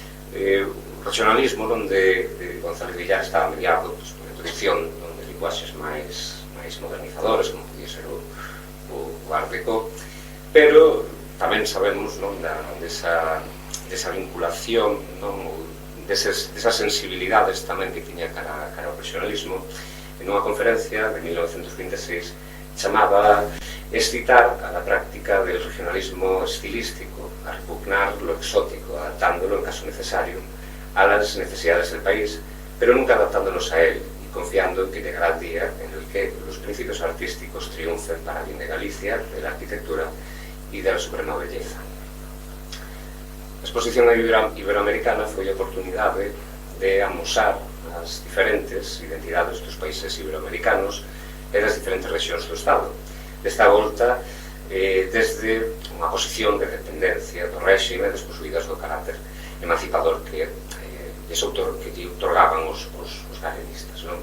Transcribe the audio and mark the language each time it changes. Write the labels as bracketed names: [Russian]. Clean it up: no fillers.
[Galician] O regionalismo, onde González Villar estaba mediado pola introducción de linguaxes máis modernizadoras, como podía ser o Art Deco, pero tamén sabemos desa vinculación, desas sensibilidades tamén que tiña cara ao regionalismo. En unha conferencia de 1926 chamaba [Spanish] excitar a la práctica del regionalismo estilístico, a repugnar lo exótico, adaptándolo en caso necesario a las necesidades del país, pero nunca adaptándonos a él y confiando en que llegará el día en el que los principios artísticos triunfen para bien de Galicia, de la arquitectura y de la suprema belleza. [Galician] A exposición iberoamericana foi a oportunidade de amosar as diferentes identidades dos países iberoamericanos e das diferentes rexións do Estado. Desta volta, desde unha posición de dependencia do réxime desposuídas do carácter emancipador que ese autor que lle otorgaban os galeguistas.